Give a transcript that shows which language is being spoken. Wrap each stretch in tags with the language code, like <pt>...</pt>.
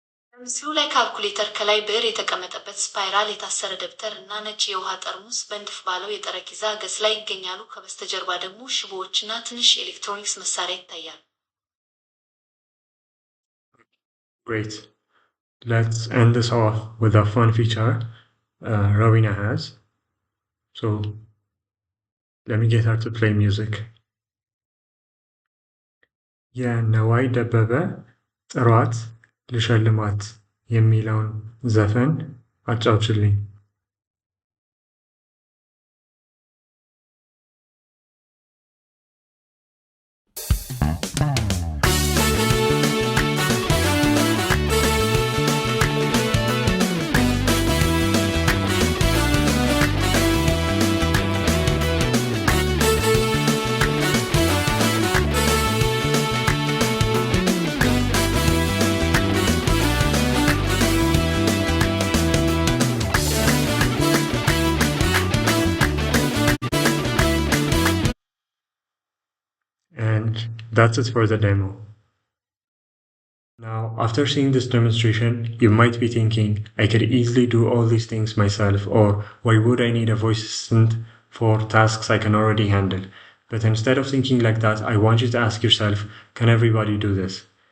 <am>በምስሉ ላይ ካልኩሌተር፣ ከላይ ብዕር የተቀመጠበት ስፓይራል፣ የታሰረ ደብተር እና ነጭ የውሃ ጠርሙስ በንድፍ ባለው የጠረጴዛ ገጽ ላይ ይገኛሉ። ከበስተጀርባ ደግሞ ሽቦዎችና ትንሽ የኤሌክትሮኒክስ መሳሪያ ይታያል።</am> <en>Great. Let's end this off with a fun feature Rowena has. So let me get her to play music.</en> <am>የነዋይ ደበበ ጥሯት ልሸልማት የሚለውን ዘፈን አጫውችልኝ።</am> <en>And that's it for the demo. Now, after seeing this demonstration, you might be thinking, I could easily do all these things myself, or why would I need a voice assistant for tasks I can already handle? But instead of thinking like that, I want you to ask yourself, can everybody do this?</en>